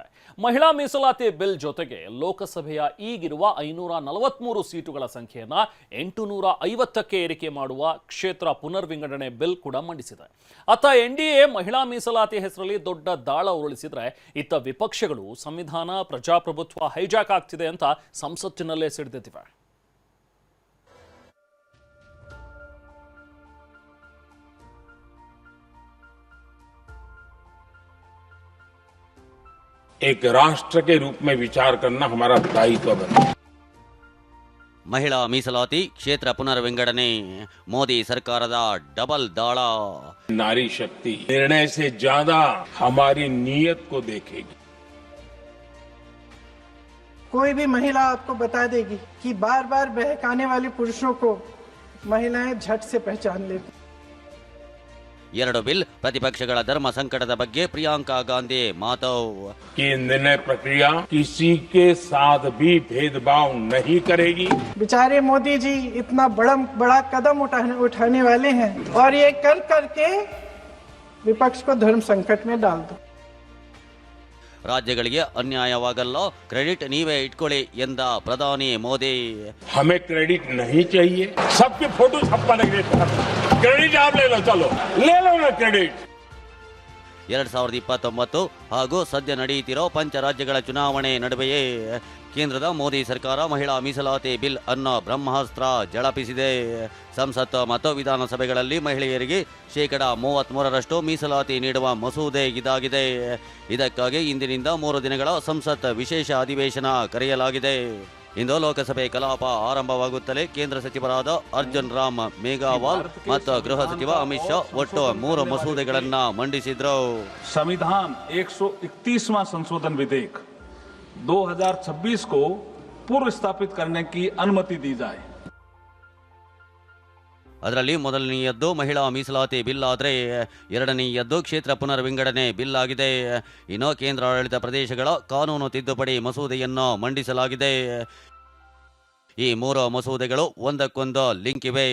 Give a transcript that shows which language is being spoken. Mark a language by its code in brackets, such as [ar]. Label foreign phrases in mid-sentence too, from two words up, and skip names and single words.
[kn] ಮಹಿಳಾ ಮೀಸಲಾತಿ ಬಿಲ್ ಜೊತೆಗೆ ಲೋಕಸಭೆಯ ಈಗಿರುವ 543 ಸೀಟುಗಳ ಸಂಖ್ಯೆಯನ್ನ 850ಕ್ಕೆ ಏರಿಕೆ ಮಾಡುವ ಕ್ಷೇತ್ರ ಪುನರ್ವಿಂಗಡಣೆ ಬಿಲ್ ಕೂಡ ಮಂಡಿಸಿದೆ. ಅತ್ತ ಎನ್ಡಿಎ ಮಹಿಳಾ ಮೀಸಲಾತಿ ಹೆಸರಲ್ಲಿ ದೊಡ್ಡ ದಾಳ ಉರುಳಿಸಿದ್ರೆ, ಇತ್ತ ವಿಪಕ್ಷಗಳು ಸಂವಿಧಾನ ಪ್ರಜಾಪ್ರಭುತ್ವ ಹೈಜಾಕ್ ಆಗ್ತಿದೆ ಅಂತ ಸಂಸತ್ತಿನಲ್ಲೇ ಸಿಡಿದಿವೆ. [hi] एक राष्ट्र के रूप में विचार करना हमारा दायित्व बना. [kn] ಮಹಿಳಾ ಮೀಸಲಾತಿ ಕ್ಷೇತ್ರ ಪುನರ್ವಿಂಗಡಣೆ ಮೋದಿ ಸರ್ಕಾರದ ಡಬಲ್ ದಾಳ. [hi] नारी शक्ति निर्णय से ज्यादा हमारी नीयत को देखेगी. कोई भी महिला आपको बता देगी कि बार बार बहकाने वाले पुरुषों को महिलाएं झट से पहचान लेती. [kn] ಎರಡು ಬಿಲ್ ಪ್ರತಿಪಕ್ಷಗಳ ಧರ್ಮ ಸಂಕಟದ ಬಗ್ಗೆ ಪ್ರಿಯಾಂಕಾ ಗಾಂಧಿ ಮಾತು. [hi] कि निर्णय प्रक्रिया किसी के साथ भी भेदभाव नहीं करेगी. बेचारे मोदी जी इतना बड़ा कदम उठाने वाले हैं और ये कर करके विपक्ष को धर्म संकट में डाल दो. [kn] ರಾಜ್ಯಗಳಿಗೆ ಅನ್ಯಾಯವಾಗಲ್ಲ, ಕ್ರೆಡಿಟ್ ನೀವೇ ಇಟ್ಕೊಳ್ಳಿ ಎಂದ ಪ್ರಧಾನಿ ಮೋದಿ. [hi] हमें क्रेडिट नहीं चाहिए. सबकी फोटो छपवाने के लिए क्रेडिट आप ले लो, चलो ले लो ना क्रेडिट. [kn] 2029 ಹಾಗೂ ಸದ್ಯ ನಡೆಯುತ್ತಿರೋ ಪಂಚರಾಜ್ಯಗಳ ಚುನಾವಣೆ ನಡುವೆಯೇ ಕೇಂದ್ರದ ಮೋದಿ ಸರ್ಕಾರ ಮಹಿಳಾ ಮೀಸಲಾತಿ ಬಿಲ್ ಅನ್ನೋ ಬ್ರಹ್ಮಾಸ್ತ್ರ ಝಳಪಿಸಿದೆ. ಸಂಸತ್ ಮತ್ತು ವಿಧಾನಸಭೆಗಳಲ್ಲಿ ಮಹಿಳೆಯರಿಗೆ 33% ಮೀಸಲಾತಿ ನೀಡುವ ಮಸೂದೆ ಇದಾಗಿದೆ. ಇದಕ್ಕಾಗಿ ಇಂದಿನಿಂದ 3 ದಿನಗಳ ಸಂಸತ್ ವಿಶೇಷ ಅಧಿವೇಶನ ಕರೆಯಲಾಗಿದೆ. ಇಂದು ಲೋಕಸಭೆ ಕಲಾಪ ಆರಂಭವಾಗುತ್ತಲೇ ಕೇಂದ್ರ ಸಚಿವರಾದ ಅರ್ಜುನ್ ರಾಮ್ ಮೇಘವಾಲ್ ಮತ್ತು ಗೃಹ ಸಚಿವ ಅಮಿತ್ ಶಾ ಒಟ್ಟು 3 ಮಸೂದೆಗಳನ್ನ ಮಂಡಿಸಿದ್ರು. [hi] संविधान 131वां संशोधन विधेयक 2026 को पूर्व स्थापित करने की अनुमति दी जाए. [kn] ಅದರಲ್ಲಿ ಮೊದಲನೆಯದ್ದು ಮಹಿಳಾ ಮೀಸಲಾತಿ ಬಿಲ್ ಆದರೆ, ಎರಡನೆಯದ್ದು ಕ್ಷೇತ್ರ ಪುನರ್ವಿಂಗಡಣೆ ಬಿಲ್ ಆಗಿದೆ. ಇನ್ನು ಕೇಂದ್ರಾಡಳಿತ ಪ್ರದೇಶಗಳ ಕಾನೂನು ತಿದ್ದುಪಡಿ ಮಸೂದೆಯನ್ನು ಮಂಡಿಸಲಾಗಿದೆ. ಈ 3 ಮಸೂದೆಗಳು ಒಂದಕ್ಕೊಂದು ಲಿಂಕ್ ಇವೆ.